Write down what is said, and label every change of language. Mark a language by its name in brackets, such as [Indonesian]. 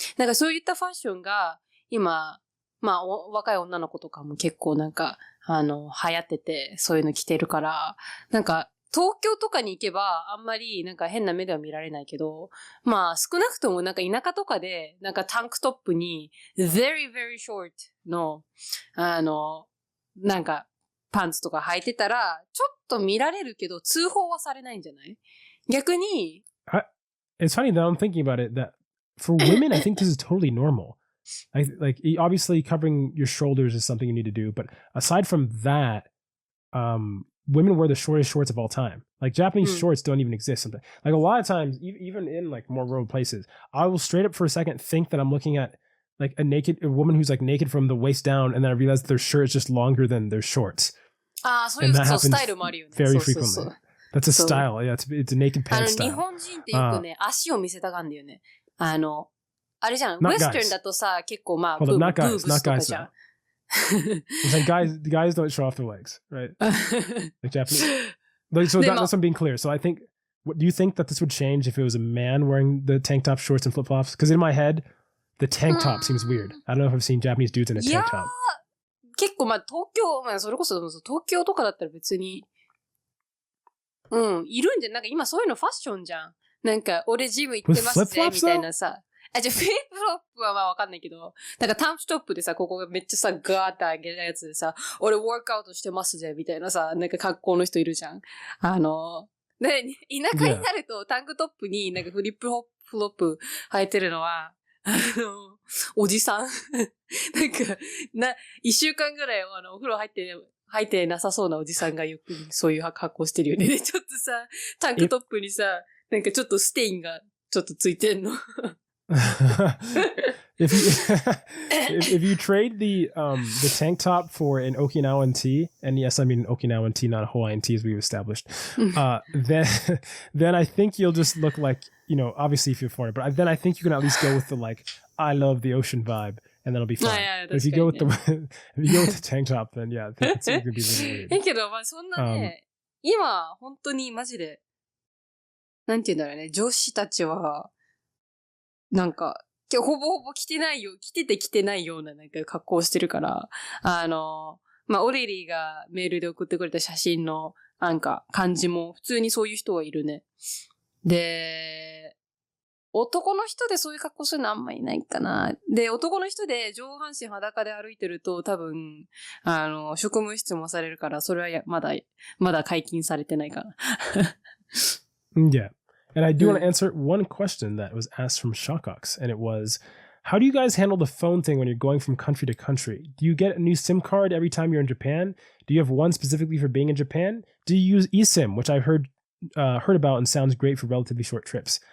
[Japanese] なんかそういったファッションが今、若い女の子とかも結構なんか、流行ってて、そういうの着てるから、なんか、東京とかに行けばあんまりなんか変な目では見られないけど、少なくともなんか田舎とかでなんかタンクトップに [English] very very short [Japanese] のなんかパンツとか履いてたらちょっと見られるけど通報はされないんじゃない？逆に [English] It's funny that I'm thinking about it that for women I think this is totally normal. Obviously covering your shoulders is something you need to do, but aside from that, women wear the shortest shorts of all time. Japanese shorts don't even exist. A lot of times, even in more rural places, I will straight up for a second think that I'm looking at a woman who's naked from the waist down, and then I realize their shirt is just longer than their shorts. And that happens very frequently. That's a style. Yeah, it's a naked pants style. [Japanese] 日本人ってよくね、足を見せたがんだよね。あれじゃん。ウェスタンだとさ、結構ブーブスとかじゃん。 [English] It's guys don't show off their legs, right? Japanese. So that's I'm being clear. So I think, do you think that this would change if it was a man wearing the tank top, shorts, and flip-flops? Because in my head, the tank top seems weird. I don't know if I've seen Japanese dudes in a tank top. [Japanese] 結構東京、それこそ東京とかだったら別に、いるんじゃん。なんか今そういうのファッションじゃん。なんか俺ジム行ってますぜ、みたいなさ。じゃあフリップフロップはわかんないけど、なんかタンクトップでさ、ここがめっちゃさ、ガーッて上げたやつでさ、俺ワークアウトしてますぜ、みたいなさ、なんか格好の人いるじゃん。で、田舎になるとタンクトップになんかフリップフロップ履いてるのは、おじさんなんか、一週間ぐらいお風呂入ってなさそうなおじさんがよくそういう格好してるよね。で、ちょっとさ、タンクトップにさ、なんかちょっとステインがちょっとついてんの。 [English] if you trade the tank top for an Okinawan tee, and yes, I mean an Okinawan tee, not a Hawaiian tee as we've established, then I think you'll just look like, obviously if you're foreign, but then I think you can at least go with the I love the ocean vibe, and that'll be fine. But if you go with the tank top, then yeah, I think it's going to be really weird. [Japanese] けど、そんなね、今、本当にマジで、なんて言うんだろうね、女子たちは、なんか、ほぼほぼ着てないようななんか格好してるから、オリリーがメールで送ってくれた写真の、なんか感じも、普通にそういう人はいるね。で、男の人でそういう格好するのあんまいないかな。で、男の人で上半身裸で歩いてると多分、職務質問されるから、それはまだ解禁されてないかな。 [English] Yeah. And I do want to answer one question that was asked from Shockox, and it was, how do you guys handle the phone thing when you're going from country to country? Do you get a new SIM card every time you're in Japan? Do you have one specifically for being in Japan? Do you use eSIM, which I've heard about and sounds great for relatively short trips?